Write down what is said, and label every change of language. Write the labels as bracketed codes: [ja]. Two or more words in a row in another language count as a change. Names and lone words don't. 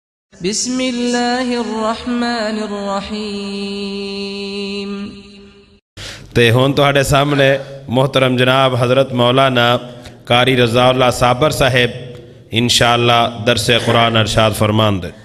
[ar] بسم اللہ الرحمن الرحیم۔ [pa] تے ہون تہاڈے سامنے محترم جناب حضرت مولانا قاری رضاء اللہ صابر صاحب انشاءاللہ درس قرآن ارشاد فرماند۔